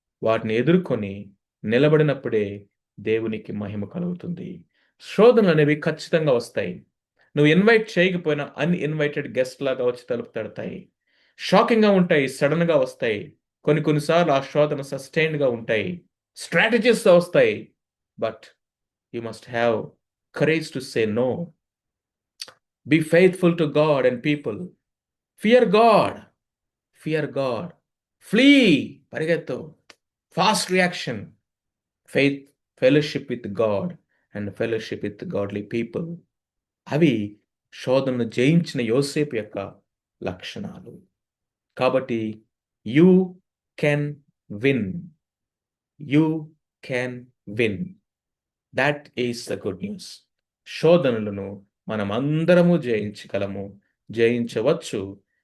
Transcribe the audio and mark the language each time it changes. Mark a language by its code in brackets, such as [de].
[te] వాటిని ఎదుర్కొని నిలబడినప్పుడే దేవునికి మహిమ కలుగుతుంది. శోధనలు అనేవి ఖచ్చితంగా వస్తాయి. నువ్వు ఇన్వైట్ చేయకపోయినా అన్ఇన్వైటెడ్ గెస్ట్ లాగా వచ్చి తలుపు తడతాయి. షాకింగ్గా ఉంటాయి, సడన్గా వస్తాయి. కొన్నిసార్లు ఆ శోధన సస్టైన్డ్గా ఉంటాయి, స్ట్రాటజీస్తో వస్తాయి. [en] But you must have courage to say no. Be faithful to God and people. Fear God. Fear God. Flee. Parigetto. Fast reaction. Faith, fellowship with God and fellowship with godly people. [te] అవి శోధనను జయించిన యోసేపు యొక్క లక్షణాలు. [en] కాబట్టి you can win. You can win. That is the good news. [te] శోధనలను మనం అందరము జయించగలము, జయించవచ్చు.